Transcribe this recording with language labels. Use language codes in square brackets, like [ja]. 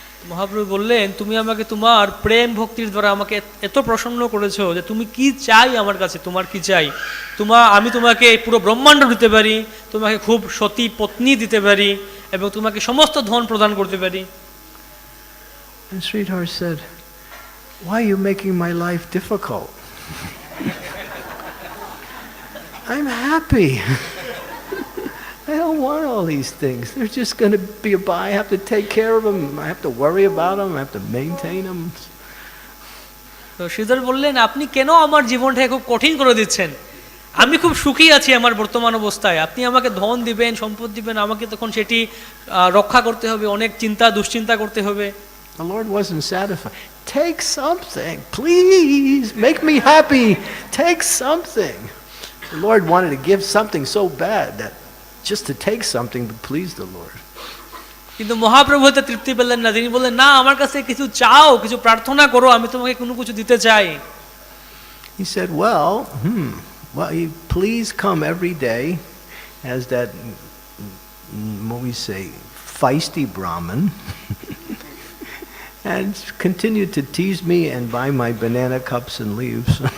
[bn] মহাপ্রভু বললেন, তুমি আমাকে তোমার প্রেম ভক্তির দ্বারা আমাকে এত প্রসন্ন করেছো যে তুমি কি চাই আমার কাছে, তোমার কি চাই? আমি তোমাকে পুরো ব্রহ্মাণ্ড দিতে পারি, তোমাকে খুব সতী পত্নী দিতে পারি এবং তোমাকে সমস্ত ধন প্রদান করতে পারি। [en] And Sridhar said, why are you making my life difficult? I'm happy. I don't want all these things. They're just going to be I have to take care of them. I have to worry about them. I have to maintain them. [bn] তো শ্রীধর বললেন, আপনি কেন আমার জীবনটাকে খুব কঠিন করে দিচ্ছেন? আমি খুব সুখী আছি আমার বর্তমান অবস্থায়, আপনি আমাকে ধন দিবেন, সম্পদ দিবেন, আমাকে তখন সেটি রক্ষা করতে হবে, অনেক দুশ্চিন্তা করতে হবে। [en] The Lord wasn't satisfied. Take something, please. Make me happy. Take something. The Lord wanted to give something so bad that just to take something to please the Lord. [bn] কিন্তু মহাপ্রভু হতে তৃপ্তি পেলেন না, তিনি বললেন, না, আমার কাছে কিছু চাও, কিছু প্রার্থনা করো, আমি তোমাকে কোনো কিছু দিতে চাই। [en] He said, well, you please come every day as that, what we say, feisty Brahmin, and continue to tease me and buy my banana cups and leaves.